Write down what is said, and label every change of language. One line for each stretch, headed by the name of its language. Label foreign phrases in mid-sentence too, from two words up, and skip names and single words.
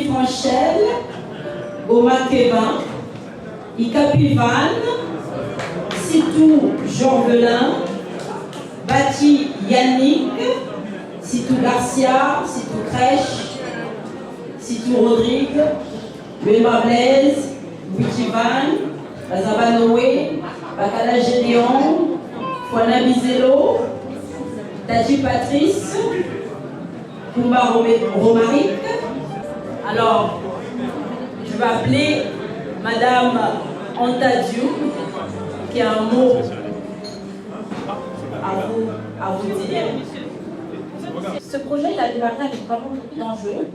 French: Franchel, Goma Kevin, Ikapivan, Sitou Jean-Velin, Bati Yannick, Sitou Garcia, Sitou Crèche, Sitou Rodrigue, Bema Blaise, Witivan, Bazaba Noé, Bakala Gédéon, Fouana Bizelo, Tadji Patrice, Koumba Romaric. Alors, je vais appeler Madame Anta Diou, qui a un mot à vous dire. Ce projet il a démarré avec vraiment beaucoup d'enjeux.